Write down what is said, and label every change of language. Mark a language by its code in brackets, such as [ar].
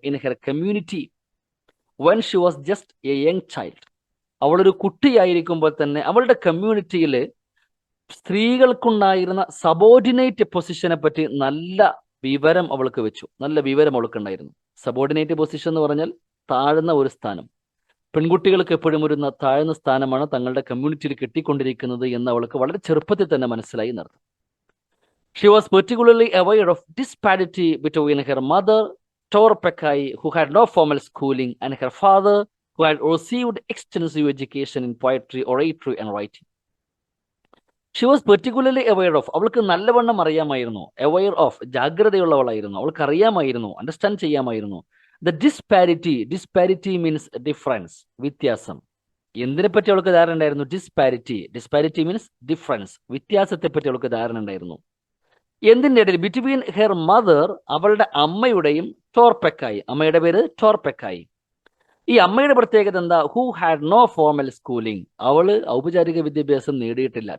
[en] in her community when she was just a young child, [ml] അവളൊരു കുട്ടിയായിരിക്കുമ്പോൾ തന്നെ അവളുടെ കമ്മ്യൂണിറ്റിയിൽ സ്ത്രീകൾക്കുണ്ടായിരുന്ന സബോർഡിനേറ്റ് പൊസിഷനെ പറ്റി നല്ല വിവരം അവൾക്ക് വെച്ചു. നല്ല വിവരം അവൾക്കുണ്ടായിരുന്നു. സബോർഡിനേറ്റ് പൊസിഷൻ എന്ന് പറഞ്ഞാൽ താഴ്ന്ന ഒരു സ്ഥാനം. പെൺകുട്ടികൾക്ക് എപ്പോഴും ഒരു താഴ്ന്ന സ്ഥാനമാണ് തങ്ങളുടെ കമ്മ്യൂണിറ്റിയിൽ കിട്ടിക്കൊണ്ടിരിക്കുന്നത് എന്ന് അവൾക്ക് വളരെ ചെറുപ്പത്തിൽ തന്നെ മനസ്സിലായി നടത്തും. [en] She was particularly aware of disparity between her mother, Torpekai, who had no formal schooling, and her father, who had received extensive education in poetry, oratory, and writing. She was particularly aware of, [ml] അവൾക്ക് നല്ലവണ്ണം അറിയാമായിരുന്നു. [en] aware of, [ml] ജാഗ്രതയുള്ളവളായിരുന്നു. അവൾക്ക് അറിയാമായിരുന്നു, understand ചെയ്യാമായിരുന്നു. [en] The disparity means difference, [ml] വ്യത്യാസം. എന്തിനെ പറ്റി അവൾക്ക് ധാരണ ഉണ്ടായിരുന്നു? [en] disparity means difference, [ml] വ്യത്യാസത്തെ പറ്റി അവൾക്ക് ധാരണ ഉണ്ടായിരുന്നു. എന്തിൻ്റെ ഇടയിൽ? [en] between her mother, [ml] അവളുടെ അമ്മയുടെയും ടോർപെക്കായി, അമ്മയുടെ പേര് ടോർപെക്കായി. ഈ അമ്മയുടെ പ്രത്യേകത എന്താ? [en] who had no formal schooling, [ml] അവള് ഔപചാരിക വിദ്യാഭ്യാസം നേടിയിട്ടില്ല.